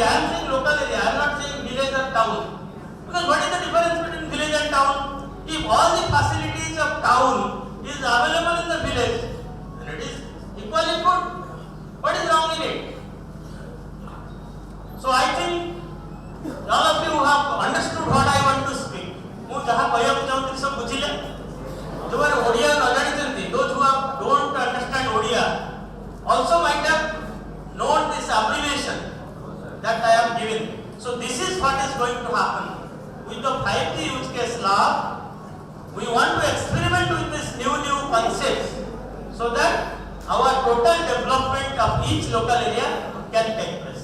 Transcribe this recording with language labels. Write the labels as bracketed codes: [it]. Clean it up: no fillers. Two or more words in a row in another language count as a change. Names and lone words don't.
[en] I am saying local area, I am not saying village or town. Because what is the difference between village and town? If all the facilities of town is available in the village, then it is equally good. What is wrong in it? So I think all of you have understood what I want to speak. [or] ମୁଁ ଯାହା କହିବାକୁ ଚାହୁଁଥିଲି ସବୁ ବୁଝିଲେ? ଯୋଉମାନେ ଓଡ଼ିଆ ନ ଜାଣିଛନ୍ତି, [en] those who don't understand ଓଡ଼ିଆ also might have known this abbreviation that I am giving. So this is what is going to happen. With the 5G use case lab, we want to experiment with these new concepts so that our total development of each local area can take place.